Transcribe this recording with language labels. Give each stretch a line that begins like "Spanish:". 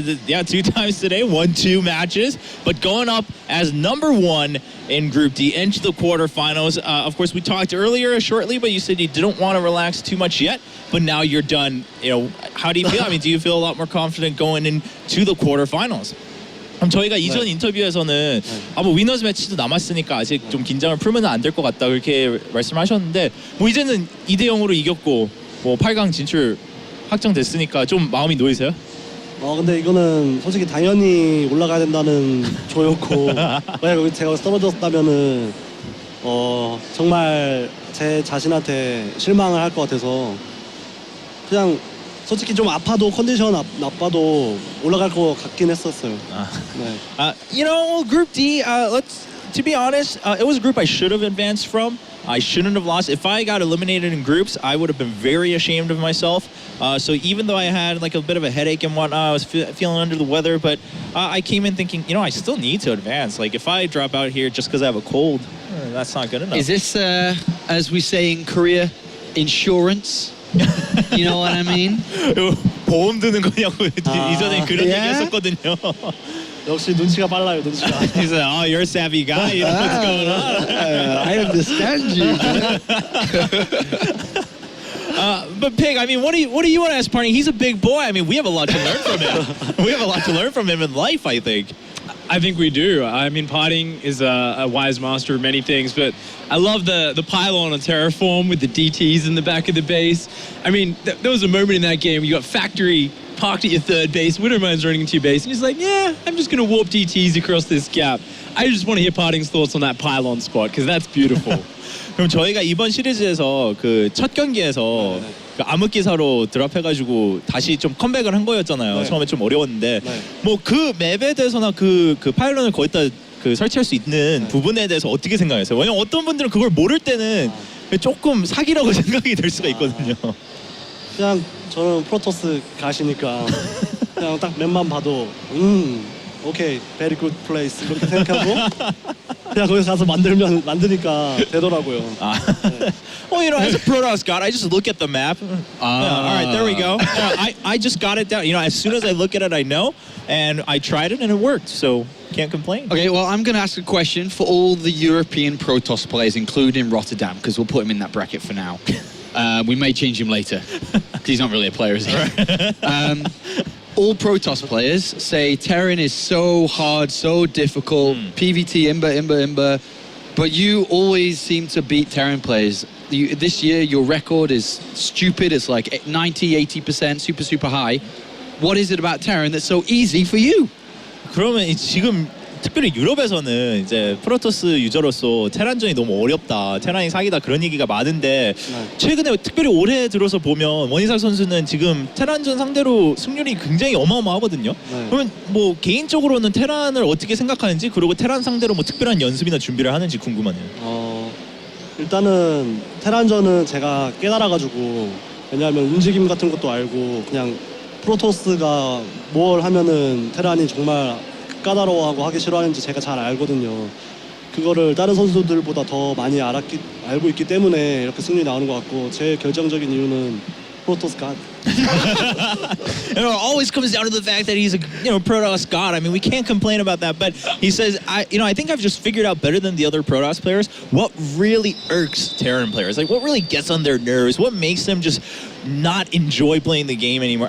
English: Yeah, 2 times today, 1-2 matches, but going up as #1 in Group D into the quarterfinals. Of course, we talked earlier shortly, but you said you didn't want to relax too much yet, but now you're done. You know, how do you feel? I mean, do you feel a lot more confident going into the quarterfinals?
Korean: 그럼 저희가 이전 인터뷰에서는 뭐 위너스 매치도 남았으니까 아직 좀 긴장을 풀면 안 될 것 같다 그렇게 말씀하셨는데 뭐 이제는 2대0으로 이겼고 뭐 8강 진출 확정됐으니까 좀 마음이 놓이세요? 근데 이거는 솔직히 당연히 올라가야 된다는 조였고 만약 제가 떨어졌다면은 정말 제 자신한테 실망을 할 것 같아서 그냥 솔직히 좀 아파도 컨디션 나빠도 올라갈 것 같긴 했었어요.
English: You know, Group D, let's to be honest, it was a group I should have advanced from. I shouldn't have lost. If I got eliminated in groups, I would have been very ashamed of myself. So even though I had like a bit of a headache and whatnot, I was feeling under the weather, but I came in thinking, I still need to advance. Like if I drop out here just because I have a cold, that's not good enough. Is this, as we say in Korea, insurance? You know what I mean?
Korean: 보험 드는 거냐고 이전에 그런 얘기 했었거든요. 역시 눈치가 빨라요, 눈치가.
English: He said, "Oh, you're a savvy guy. You know what's going on." I understand you. But Pig, I mean, what do you want to ask Party? He's a big boy. I mean, we have a lot to learn from him. We have a lot to learn from him in life, I think. I think we do. I mean, Parting is a wise master of many things, but I love the pylon on Terraform with the DTs in the back of the base. I mean, there was a moment in that game where you got Factory parked at your third base, Widowmine's running into your base, and he's like, yeah, I'm just going to warp DTs across this gap. I just want to hear Parting's thoughts on that pylon spot, because that's beautiful.
Korean: 그럼 저희가 이번 시리즈에서 그 첫 경기에서 그 암흑기사로 드랍해가지고 다시 좀 컴백을 한 거였잖아요. 네. 처음에 좀 어려웠는데 네. 뭐 그 맵에 대해서나 그 파일런을 거기다 그 설치할 수 있는 부분에 대해서 어떻게 생각하세요? 왜냐면 어떤 분들은 그걸 모를 때는 조금 사기라고 생각이 될 수가 있거든요. 그냥 저는 프로토스 가시니까 그냥 딱 맵만 봐도 오케이,
English: very good place
Korean: 그렇게 생각하고 그냥 거기서 가서 만드니까 되더라고요.
English: Well, as a Protoss god, I just look at the map. All right, there we go. I just got it down. As soon as I look at it, I know, and I tried it and it worked. So can't complain. Okay, well, I'm going to ask a question for all the European Protoss players, including Rotterdam, because we'll put him in that bracket for now. We may change him later, because he's not really a player, is he? All Protoss players say Terran is so hard, so difficult, PVT, Imba, but you always seem to beat Terran players. This year, your record is stupid. It's like 90, 80%, super high. What is it about Terran that's so easy for you?
Korean: 그러면 지금 특별히 유럽에서는 이제 프로토스 유저로서 테란전이 너무 어렵다, 테란이 사기다 그런 얘기가 많은데 최근에 특별히 올해 들어서 보면 원희삭 선수는 지금 테란전 상대로 승률이 굉장히 어마어마하거든요. 그러면 뭐 개인적으로는 테란을 어떻게 생각하는지, 그리고 테란 상대로 뭐 특별한 연습이나 준비를 하는지 궁금하네요. 일단은 테란전은 제가 깨달아가지고, 왜냐하면 움직임 같은 것도 알고 그냥 프로토스가 뭘 하면은 테란이 정말 까다로워하고 하기 싫어하는지 제가 잘 알거든요. 그거를 다른 선수들보다 더 많이 알고 있기 때문에 이렇게 승리 나오는 것 같고, 제 결정적인 이유는 프로토스 갓.
English: It always comes down to the fact that he's a Protoss god. I mean, we can't complain about that. But he says, I think I've just figured out better than the other Protoss players what really irks Terran players. Like what really gets on their nerves. What makes them just not enjoy playing the game anymore.